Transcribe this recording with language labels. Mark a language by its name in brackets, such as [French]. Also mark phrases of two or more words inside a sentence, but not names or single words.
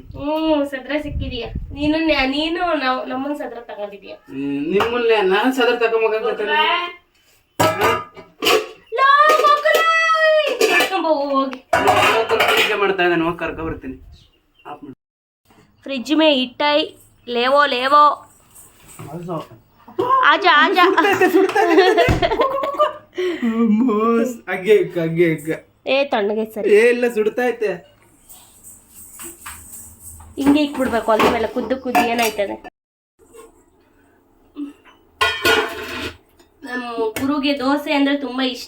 [Kannada] ಸದ್ರ ಸಿಕ್ಕಿದೀಯ ನೀನು ನಮ್ಮನ್ನ ಸದ್ರ ತಗೊಂಡಿದೀಯ. ನಿಮ್ಮನ್ನೇ ನಾನು ಸದ್ರ ತಗೊಂಬೋಗಾಗುತ್ತೆ. ಹೋಗಿ ಮಾಡ್ತಾ ಇದ್ದಾನೆ, ಹೋಗಿ ಕರ್ಕೊ ಬರ್ತೀನಿ. [Hindi] फ्रिज में इटाई लेवो लेवो आजा आजा [Kannada] ಹಂಗೆ ಹಂಗೆ ಏ ತಣ್ಣಗೆ ಸರಿ ಎಲ್ಲ ಸುಡ್ತಾ ಐತೆ ಹಿಂಗೆ ಇಟ್ಬಿಡ್ಬೇಕು ಅದ್ರ ಮೇಲೆ ಕುದ್ದು ಏನಾಯ್ತದೆ. ನಮ್ಮ ಗುರುಗೆ ದೋಸೆ ಅಂದ್ರೆ ತುಂಬಾ ಇಷ್ಟ.